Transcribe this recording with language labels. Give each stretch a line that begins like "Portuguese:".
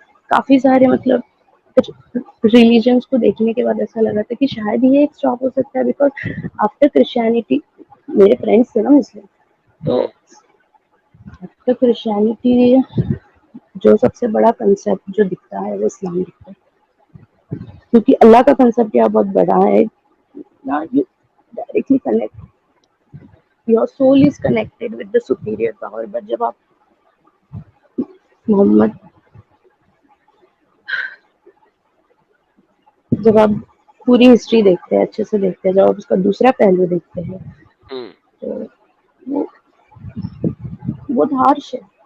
Urdu: کافی سارے مطلب ریلیجنس کو دیکھنے کے بعد ایسا لگا تھا کہ شاید یہ ایک اسٹاپ ہو سکتا ہے,
English: because after Christianity
Urdu: میرے فرینڈس تھے نا مسلم, تو ہوں آفٹر کرسچینٹی جو سب سے بڑا کنسیپٹ جو دکھتا ہے وہ اسلام دکھتا ہے, کیونکہ اللہ کا کنسیپٹ یہاں بہت بڑا ہے.
English: you directly connect, your soul is connected with the superior power, but
Urdu: جب آپ محمد جب آپ پوری ہسٹری دیکھتے ہیں اچھے سے دیکھتے ہیں جب آپ اس کا دوسرا پہلو دیکھتے ہیں ہوں تو وہ بہت ہارش ہے